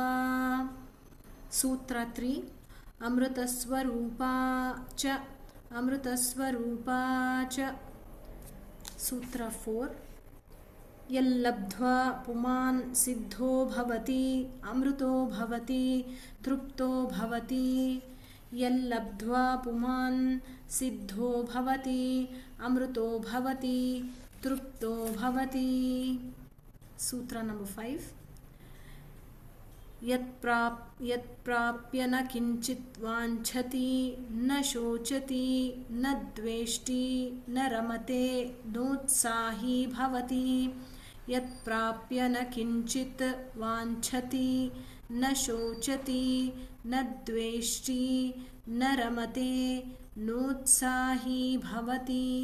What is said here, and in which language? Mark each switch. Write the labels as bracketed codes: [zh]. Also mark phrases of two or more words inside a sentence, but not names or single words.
[sa] ಸೂತ್ರ 3. ಅಮೃತಸ್ವರೂಪಾ ಚ, ಅಮೃತಸ್ವರೂಪಾ ಚ. ಸೂತ್ರ 4. ಯಲ್ಲಬ್ಧ್ವಾ ಪುಮಾನ್ ಸಿದ್ಧೋ ಭವತಿ, ಅಮೃತೋ ಭವತಿ, ತೃಪ್ತೋ ಭವತಿ. ಯಲ್ಲಬ್ಧ್ವಾ ಪುಮಾನ್ ಸಿದ್ಧೋ ಭವತಿ, ಅಮೃತೋ ಭವತಿ, ತೃಪ್ತೋ ಭವತಿ. [kn] ಸೂತ್ರ ನಂಬರ್ 5. [sa] ಯತ್ಪ್ರಾಪ್ಯ ನ ಕಿಂಚಿತ್ ವಾಂಛತಿ, ನ ಶೋಚತಿ, ನ ದ್ವೇಷ್ಟಿ, ನ ರಮತೆ, ನೋತ್ಸಾಹಿ ಭವತಿ. ಯತ್ಪ್ರಾಪ್ಯ ನ ಕಿಂಚಿತ್ ವಾಂಛತಿ, ನ ಶೋಚತಿ, ನ ದ್ವೇಷ್ಟಿ, ನ ರಮತೆ, ನೋತ್ಸಾಹಿ ಭವತಿ.